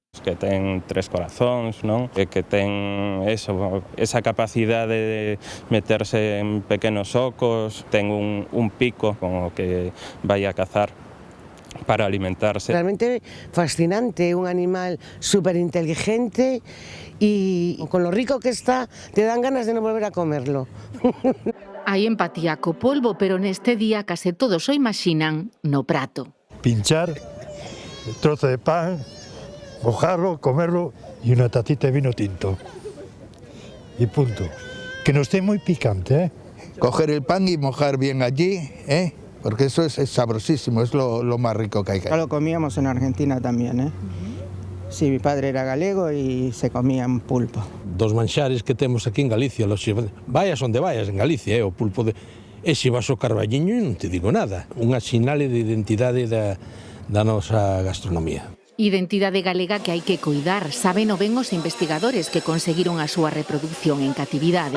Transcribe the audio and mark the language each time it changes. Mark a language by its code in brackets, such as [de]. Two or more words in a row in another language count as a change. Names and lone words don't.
[gl] Que ten 3 corazóns, non? E que ten esa capacidade de meterse en pequenos ocos, ten un pico con o que vai a cazar para alimentarse. [es] Realmente fascinante, un animal superinteligente y con lo rico que está, te dan ganas de non volver a comerlo. [gl] Hai empatía co polvo, pero neste día case todos o imaxinan no prato. [es] Pinchar, trozo de pan, mojarlo, comerlo y una tacita de vino tinto. Y punto. Que no esté muy picante, ¿eh? Coger el pan y mojar bien allí, ¿eh? Porque eso es sabrosísimo, es lo más rico que hay. Ya lo comíamos en Argentina también, ¿eh? Sí, mi padre era galego y se comían pulpo. [gl] Dos manxares que temos aquí en Galicia, vayas onde vayas en Galicia, o pulpo de... E se vas ao Carballiño non te digo nada, unha sinale de identidade da nosa gastronomía. Identidade galega que hai que coidar, saben o ben os investigadores que conseguiron a súa reproducción en catividade.